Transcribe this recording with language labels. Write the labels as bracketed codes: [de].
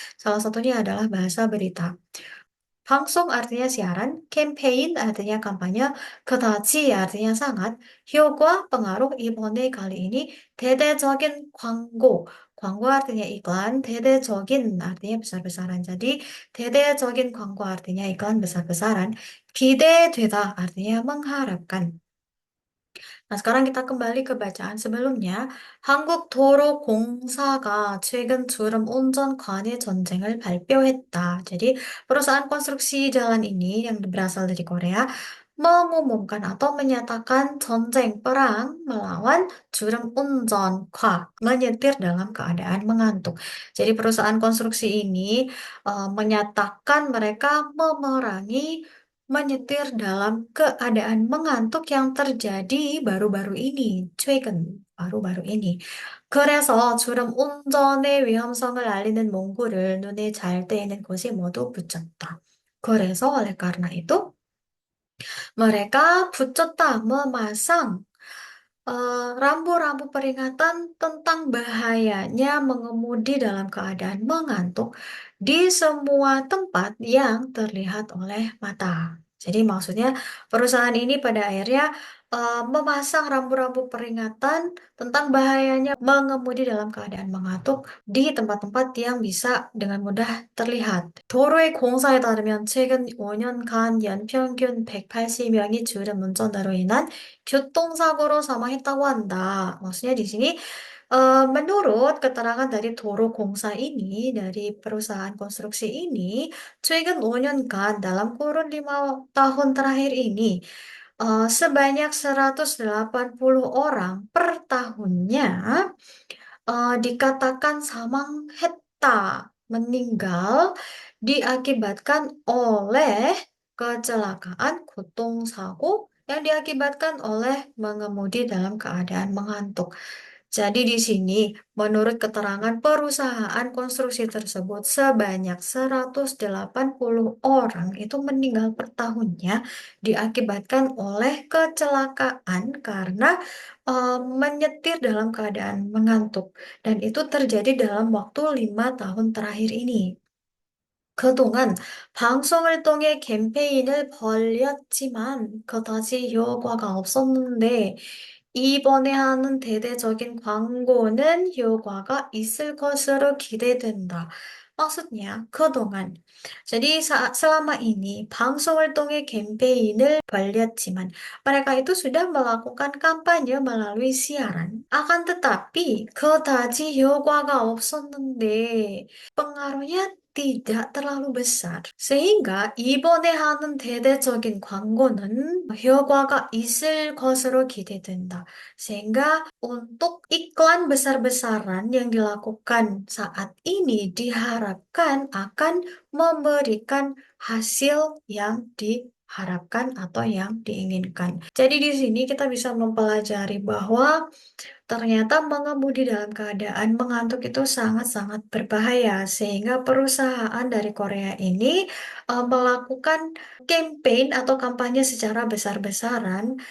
[id] Salah satunya adalah bahasa berita. 방송 artinya siaran, campaign artinya kampanye, 그다지 artinya sangat, 효과 pengaruh 이번에 kali ini, 대대적인 광고, 광고 artinya iklan, 대대적인 artinya besar-besaran. Jadi 대대적인 광고 artinya iklan besar-besaran, 기대되다 artinya mengharapkan. Nah, sekarang kita kembali ke bacaan sebelumnya. [ko] 한국도로공사가 최근 주름 운전 관해 전쟁을 발표했다. [id] Jadi, perusahaan konstruksi jalan ini yang berasal dari Korea mengumumkan atau menyatakan 전쟁 perang melawan 주름 운전과 menyetir dalam keadaan mengantuk. Jadi, perusahaan konstruksi ini menyatakan mereka memerangi menyetir dalam keadaan mengantuk yang terjadi baru-baru ini, 최근, baru-baru ini. [ko] 그래서 주름 운전의 위험성을 알리는 문구를 눈에 잘 띄는 곳에 모두 붙였다. [id] 그래서 oleh karena itu mereka 붙였다, memasang rambu-rambu peringatan tentang bahayanya mengemudi dalam keadaan mengantuk di semua tempat yang terlihat oleh mata. Jadi maksudnya perusahaan ini pada akhirnya memasang rambu-rambu peringatan tentang bahayanya mengemudi dalam keadaan mengantuk di tempat-tempat yang bisa dengan mudah terlihat. [ko] 도로의 공사에 따르면 최근 5년간 연평균 180명이 주름 운전으로 인한 교통사고로 사망했다고 한다. [id] Maksudnya di sini menurut keterangan dari Toro Gongsa ini, dari perusahaan konstruksi ini, [ko] 최근 5년간 [id] dalam kurun 5 tahun terakhir ini, sebanyak 180 orang per tahunnya dikatakan samanghetta, meninggal diakibatkan oleh kecelakaan 교통사고 yang diakibatkan oleh mengemudi dalam keadaan mengantuk. Jadi di sini, menurut keterangan perusahaan konstruksi tersebut, sebanyak 180 orang itu meninggal per tahunnya diakibatkan oleh kecelakaan karena menyetir dalam keadaan mengantuk. Dan itu terjadi dalam waktu 5 tahun terakhir ini. [ko] 그동안 방송을 통해 캠페인을 벌였지만 그다지 효과가 없었는데 이번에 하는 대대적인 광고는 효과가 있을 것으로 기대된다. [id] Maksudnya, 그동안. Jadi selama ini [ko] 방송을 통해 캠페인을 벌였지만 [id] mereka itu sudah melakukan kampanye melalui siaran. Akan tetapi [ko] 그다지 효과가 없었는데 [id] pengaruhnya tidak terlalu besar. Sehingga [ko] 이번에 하는 대대적인 광고는 효과가 있을 것으로 기대된다. [id] Sehingga untuk iklan besar-besaran yang dilakukan saat ini diharapkan akan memberikan hasil yang diharapkan atau yang diinginkan. Jadi di sini kita bisa mempelajari bahwa ternyata mengemudi dalam keadaan mengantuk itu sangat-sangat berbahaya, sehingga perusahaan dari Korea ini melakukan campaign atau kampanye secara besar-besaran.